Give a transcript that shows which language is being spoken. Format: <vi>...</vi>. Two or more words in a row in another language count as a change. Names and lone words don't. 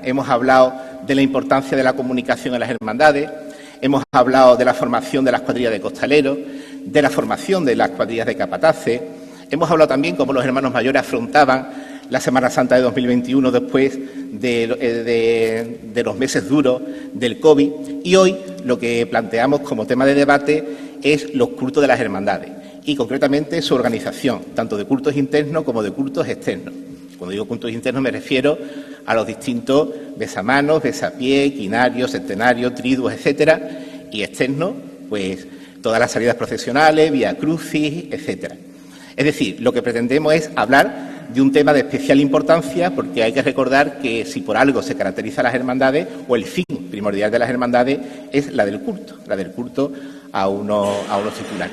<es>Hemos hablado de la importancia de la comunicación en las hermandades, hemos hablado de la formación de las cuadrillas de costaleros, de la formación de las cuadrillas de capataces, hemos hablado también cómo los hermanos mayores afrontaban la Semana Santa de 2021 después de los meses duros del COVID, y hoy lo que planteamos como tema de debate es los cultos de las hermandades y concretamente su organización, tanto de cultos internos como de cultos externos. Cuando digo cultos internos me refiero a los distintos besamanos, besapiés, quinarios, centenarios, triduos, etcétera, y externos, pues todas las salidas procesionales, vía crucis, etcétera. Es decir, lo que pretendemos es hablar de un tema de especial importancia, porque hay que recordar que si por algo se caracteriza a las hermandades, o el fin primordial de las hermandades, es la del culto a unos titulares.</es>